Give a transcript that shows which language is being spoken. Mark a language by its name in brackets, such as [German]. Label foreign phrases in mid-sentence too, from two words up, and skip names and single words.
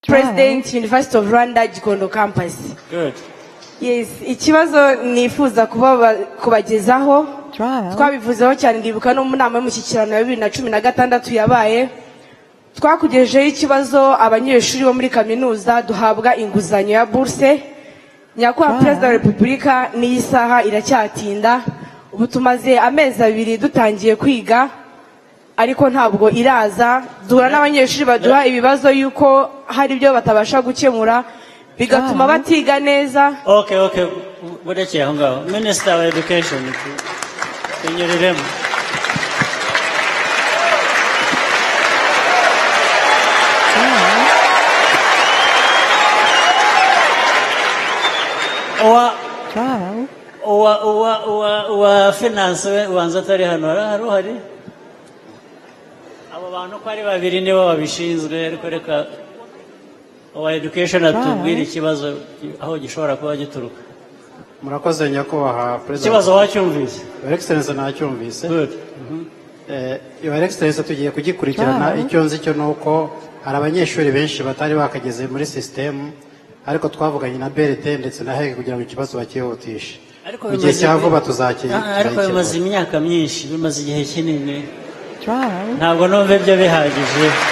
[English] President, University of Rwanda, Gikondo campus. Good. Yes, [Kinyarwanda] ikibazo nifuza kubagezaho. Twabivuzeho cyane ndibuka no mu nama y'umushyikirano ya 2016 yabaye. Twakugejejeho ikibazo abanyeshuri bo muri kaminuza duhabwa inguzanyo ya bourse. Nyakubahwa Perezida wa Repubulika n'iyi saha iracyatinda. Ubu tumaze amezi 2 dutangiye kwiga ariko ntabwo iraza. Duhura n'abanyeshuri baduha ibibazo yuko hari ibyo batabasha gukemura bigatuma batiga neza. Okay. Budeke aho ngaho. [English] Minister of Education. [Kinyarwanda] Tunyuriremo. Wa finance wanza tari hano hari abo bantu ko ari babiri nibo babishinzwe ariko reka wa education atubwira ikibazo aho gishobora kuba gituruka. Murakoze nyakubahwa President. Ikibazo wacyumvise? [English] Your Excellency [Kinyarwanda] nacyumvise. [English] Good. Your Excellency [Kinyarwanda] tugiye kugikurikirana. Icyo nzi cyo nuko hari abanyeshuri benshi batari bakageze muri system ariko twavuganye na BRT ndetse na HEG kugira ngo ikibazo bakihutishe. Mu gihe cya vuba tuzakira. Ariko bimaze imyaka myinshi, bimaze igihe kinini. Ntabwo numva ibyo bihagije.